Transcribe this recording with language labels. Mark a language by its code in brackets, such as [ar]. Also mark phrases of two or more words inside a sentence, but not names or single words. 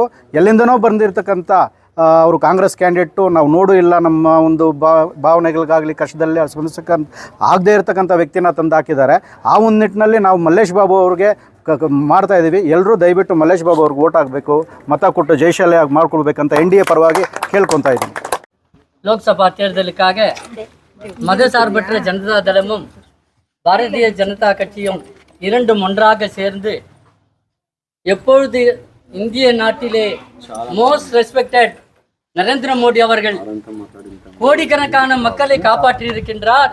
[kn] ಎಲ್ಲಿಂದನೋ ಬಂದಿರತಕ್ಕಂಥ ಅವರು ಕಾಂಗ್ರೆಸ್ ಕ್ಯಾಂಡಿಡೇಟು ನಾವು ನೋಡೂ ಇಲ್ಲ, ನಮ್ಮ ಒಂದು ಭಾವನೆಗಳಿಗಾಗಲಿ ಕಷ್ಟದಲ್ಲಿ ಸ್ಪಂದಿಸಕ್ಕಂತ ಆಗದೇ ಇರತಕ್ಕಂಥ ವ್ಯಕ್ತಿನ ತಂದು ಹಾಕಿದ್ದಾರೆ. ಆ ಒಂದು ನಿಟ್ಟಿನಲ್ಲಿ ನಾವು ಮಲ್ಲೇಶ್ ಬಾಬು ಅವ್ರಿಗೆ ಮಾಡ್ತಾಯಿದ್ದೀವಿ. ಎಲ್ಲರೂ ದಯವಿಟ್ಟು ಮಲ್ಲೇಶ್ ಬಾಬು ಅವ್ರಿಗೆ ಓಟ್ ಹಾಕಬೇಕು, ಮತ ಕೊಟ್ಟು ಜಯಶಾಲಿಯಾಗಿ ಮಾಡ್ಕೊಳ್ಬೇಕಂತ NDA ಪರವಾಗಿ ಕೇಳ್ಕೊತಾ ಇದ್ದೀನಿ. [ta] லோக்சபா தேர்தலுக்காக மதசார்பற்ற ஜனதா தளமும் பாரதிய ஜனதா கட்சியும் இரண்டும் ஒன்றாக சேர்ந்து எப்பொழுது இந்திய நாட்டிலே [en] most respected [ta] நரேந்திர மோடி அவர்கள் கோடிக்கணக்கான மக்களை காப்பாற்றி இருக்கின்றார்.